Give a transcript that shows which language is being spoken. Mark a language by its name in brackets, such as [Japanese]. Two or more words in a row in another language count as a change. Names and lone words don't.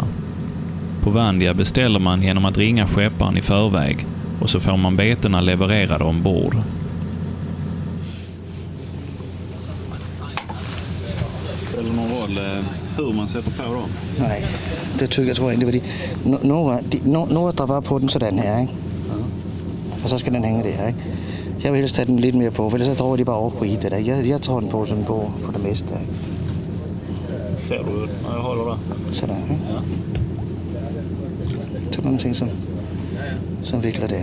[Swedish] På Vandia beställer man genom att ringa skepparen i förväg och så får man betena levererade ombord. Eller någon roll hur man sätter på dem? Nej, det tror jag inte. [Danish] Fordi några drar bare på den sådan her, ikke? Og så skal den hænge der, ikke? Jeg vil helst tage den lidt mere på, for ellers så drar de bare over på i det der. Jeg tager den på sådan på for det meste. Ikke? [Swedish] Ser du ut när jag håller där? [Danish] Sådan, ikke? Ja. Så nogle ting, som vikler der.